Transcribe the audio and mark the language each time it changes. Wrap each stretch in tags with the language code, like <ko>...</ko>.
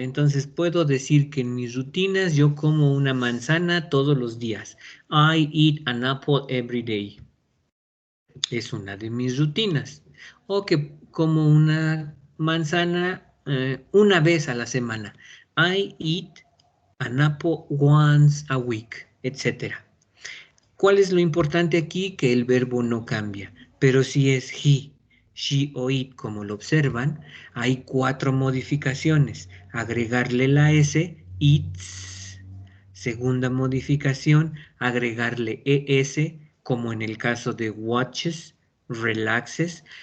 <es>Entonces puedo decir que en mis rutinas yo como una manzana todos los días.</es> <en>I eat an apple every day.</en> <es>Es una de mis rutinas. O que como una manzana una vez a la semana.</es> <en>I eat an apple once a week, etc.</en> <es>¿Cuál es lo importante aquí? Que el verbo no cambia. Pero si es he, she o it, como lo observan, hay 4 modificaciones. Agregarle la S, eats. Segunda modificación, agregarle ES, como en el caso de watches, relaxes.</es>